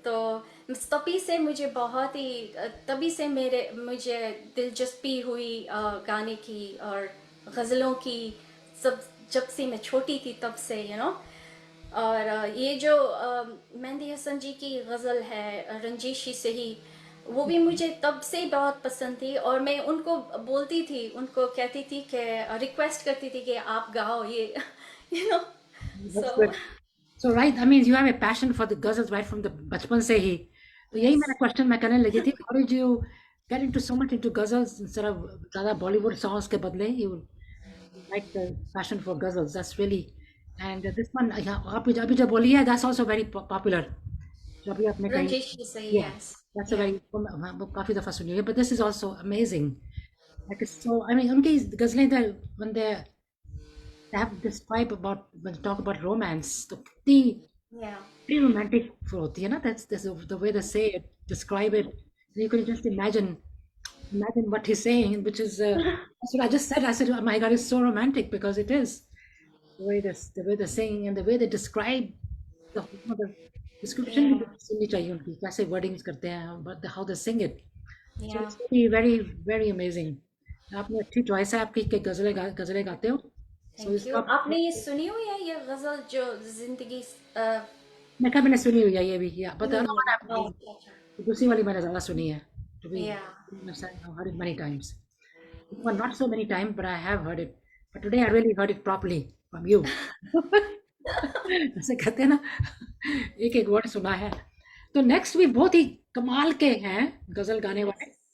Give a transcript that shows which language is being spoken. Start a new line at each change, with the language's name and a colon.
Hindi: तो तभी से मुझे बहुत ही तभी से मुझे दिलचस्पी हुई गाने की और गज़लों की, सब जब से मैं छोटी थी तब से और ये जो मेहंदी हसन जी की गज़ल है रंजीशी से ही, वो भी मुझे तब से बहुत पसंद थी. और मैं उनको बोलती थी, उनको कहती थी कि रिक्वेस्ट करती थी कि आप गाओ ये
English: You know That's so good. So right, I mean, you have a passion for the ghazals right from the
Hindi: बचपन से ही. तो यही
English: Yes.
Hindi: मेरा क्वेश्चन मैं करने लगी थी.
English: How did you get into so much into ghazals instead of ज़्यादा Bollywood songs
Hindi: के बदले
English: you like the passion for ghazals? That's really and this one yeah,
Hindi: आप अभी जो बोली है
English: that's also very popular.
Hindi: जो अभी आपने कही. रंजीशी से,
English: Yeah, yes. that's a yeah. very
Hindi: वो काफी दफा सुनी है.
English: But this is also amazing. Like it's so I mean
Hindi: उनकी गजलें
English: when they have this vibe about when they talk about romance.
Hindi: तो कितनी
English: Yeah. pretty romantic
Hindi: होती है ना.
English: That's the way they say it, describe it. You can just imagine what he's saying, which is that's what I just said. I said, oh my God, it's so romantic because it is the way they're saying and the way they describe the description भी yeah.
Hindi: सुननी चाहिए उनकी कैसे wordings करते हैं
English: but how they sing it. So yeah. it's really very very amazing.
Hindi: आपने अच्छी choice है आपकी कि गजलें गाते हो.
English: So thank you.
Hindi: इसका आपने ये सुनी हुई है ये गज़ल जो जिंदगी मैं कहा मैंने सुनी हुई है ये भी या
English: but the
Hindi: सुनी
English: other
Hindi: हुई
English: one
Hindi: है?
English: I've
Hindi: अच्छा, अच्छा. दूसरी वाली मैंने ज़्यादा सुनी है.
English: To be या. I've heard it many times. Well, not so many times, but I have heard it. But today I really heard it properly from you.
Hindi: ऐसे कहते हैं ना एक एक वर्ड सुना है. तो नेक्स्ट भी बहुत ही कमाल के हैं गजल गाने वाले.